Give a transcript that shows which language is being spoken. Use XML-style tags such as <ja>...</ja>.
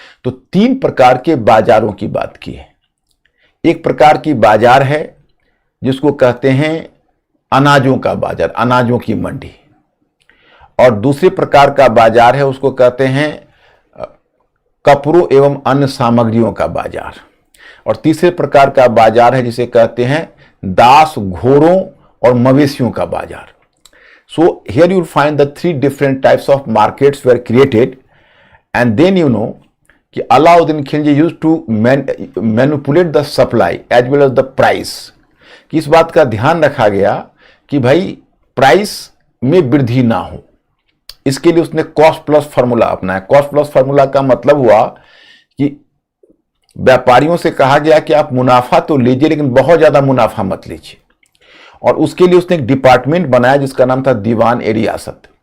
<hi>तो 3 प्रकार के बाजारों की बात की है। एक प्रकार की बाजार है जिसको कहते हैं अनाजों का बाजार, अनाजों की मंडी, और दूसरे प्रकार का बाजार है उसको कहते हैं कपड़ों एवं अन्य सामग्रियों का बाजार, और तीसरे प्रकार का बाजार है जिसे कहते हैं दास, घोड़ों और मवेशियों का बाजार।</hi> <en>So here you will find the 3 different types of markets were created, and then you know कि Alauddin Khilji used to manipulate the supply as well as the price।</en> <hi>कि इस बात का ध्यान रखा गया कि भाई प्राइस में वृद्धि ना हो, इसके लिए उसने कॉस्ट प्लस फार्मूला अपनाया। कॉस्ट प्लस फार्मूला का मतलब हुआ कि व्यापारियों से कहा गया कि आप मुनाफा तो लीजिए लेकिन बहुत ज्यादा मुनाफा मत लीजिए, और उसके लिए उसने एक डिपार्टमेंट बनाया जिसका नाम था दीवान ए रियासत।</hi>